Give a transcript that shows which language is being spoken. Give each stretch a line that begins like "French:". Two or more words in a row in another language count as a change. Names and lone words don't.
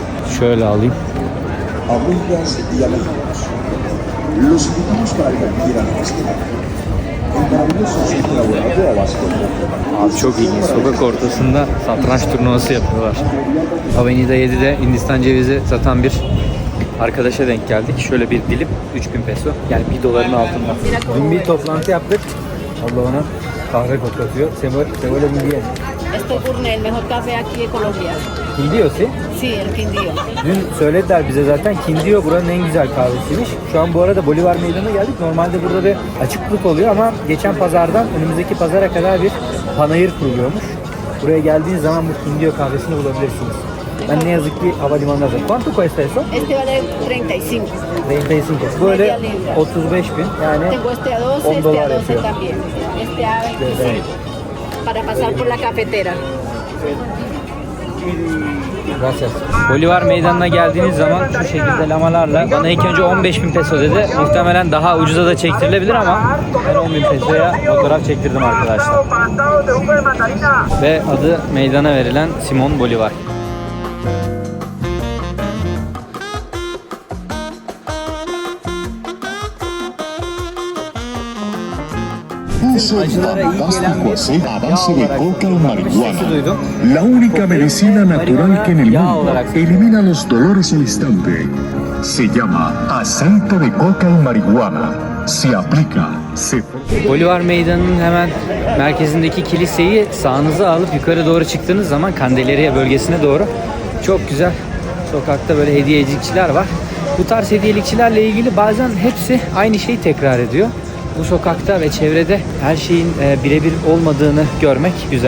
Turkish: Şöyle alayım. Abi çok ilginç. Sokak ortasında satranç turnuvası yapıyorlar. Avenida 7'de Hindistan cevizi satan bir arkadaşa denk geldik. Şöyle bir dilim 3000 peso. Yani $1 altında. Dün bir toplantı yaptık. Allah ona kahve koklatıyor.
Spanish: Se vuelve muy bien. Esto es Gourmet, el mejor café aquí de Colombia. Quindío, ¿sí? Sí, el Quindío.
Turkish: Dün söylediler bize zaten Quindío buranın en güzel kahvesiymiş. Şu an bu arada Bolivar Meydanı'na geldik. Normalde burada bir açıklık oluyor ama geçen pazardan önümüzdeki pazara kadar bir panayır kuruluyormuş. Buraya geldiğiniz zaman bu Quindío kahvesini bulabilirsiniz. Ben ne yazık ki havalimanında da.
Spanish: ¿Cuánto cuesta eso? Este vale 35. 35.
Turkish: Böyle 35 bin yani
Spanish: Tengo este a 12, 10 este dolar a 12
Turkish: yapıyor.
Spanish: también. Este a 25. Para pasar por la cafetera. Gracias.
Turkish: Bolivar Meydanı'na geldiğiniz zaman şu şekilde lamalarla bana ilk önce 15.000 peso dedi. Muhtemelen daha ucuza da çektirilebilir ama ben 10.000 pesoya fotoğraf çektirdim arkadaşlar. Ve adı meydana verilen Simón Bolívar. Acılara iyi gelen bir yağ olarak duydum.
Spanish: La única medicina natural que en el mundo elimina los dolores al instante. Se llama aceite de coca y marihuana. Se aplica, se...
Turkish: Bolivar Meydanı'nın hemen merkezindeki kiliseyi sağınıza alıp yukarı doğru çıktığınız zaman Candelaria bölgesine doğru çok güzel sokakta böyle hediyecikçiler var. Bu tarz hediyelikçilerle ilgili bazen hepsi aynı şeyi tekrar ediyor. Bu sokakta ve çevrede her şeyin birebir olmadığını görmek güzel.